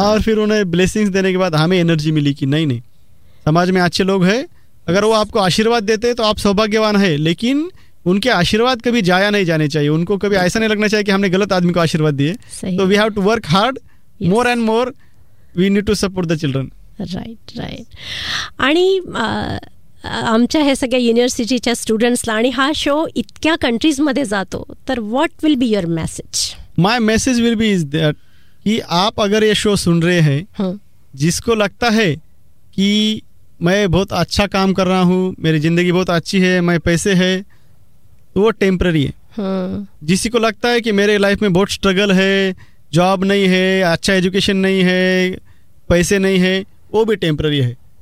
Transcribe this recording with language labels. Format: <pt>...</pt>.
<hi>और फिर उन्हें ब्लेसिंग्स देने के बाद हमें एनर्जी मिली कि नहीं नहीं, समाज में अच्छे लोग हैं, अगर वो आपको आशीर्वाद देते तो आप सौभाग्यवान है, लेकिन उनके आशीर्वाद कभी जाया नहीं जाने चाहिए. उनको कभी ऐसा नहीं लगना चाहिए कि हमने गलत आदमी को आशीर्वाद दिए. तो</hi> <en>We have to work hard, more and more we need to support the children. Right right.</en> <mr>आणि आमच्या ह्या सगळ्या युनिव्हर्सिटीच्या स्टुडंट्सला आणि हा शो इतक्या कंट्रीजमध्ये जातो, तर</mr> <en>What will be your message? My message will be is that</en> <hi>की आप अगर ये शो सुन रहे हैं, जिसको लगता है कि मैं बहुत अच्छा काम कर रहा हूँ, मेरी जिंदगी बहुत अच्छी है, मैं पैसे है, तो वो टेम्पररी है. जिसी को लगता है कि मेरे लाइफ में बहुत स्ट्रगल है, जॉब नहीं है, अच्छा एजुकेशन नहीं है, पैसे नहीं है, वो भी टेम्पररी है.</hi>